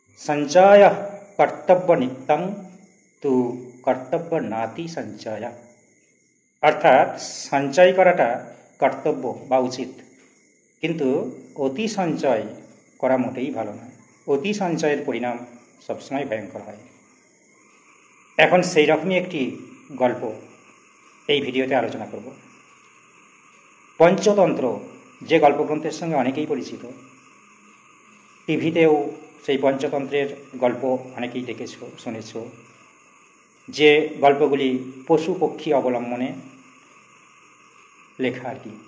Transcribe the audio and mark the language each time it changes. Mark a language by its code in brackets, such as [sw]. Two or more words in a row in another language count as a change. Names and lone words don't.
[sa] संचय कर्तव्य नित्यं तु कर्तव्य नाति संचय। [bn] অর্থাৎ সঞ্চয় করাটা কর্তব্য বা উচিত, কিন্তু অতি সঞ্চয় করা মোটেই ভালো নয়। অতি সঞ্চয়ের পরিণাম সবসময় ভয়ংকর হয়। এখন সেই রকমই একটি গল্প এই ভিডিওতে আলোচনা করব। পঞ্চতন্ত্র যে গল্পগ্রন্থের সঙ্গে অনেকেই পরিচিত, টিভিতেও সেই পঞ্চতন্ত্রের গল্প অনেকেই দেখেছ, শুনেছ, যে গল্পগুলি পশু পক্ষী অবলম্বনে লেখা আর কি।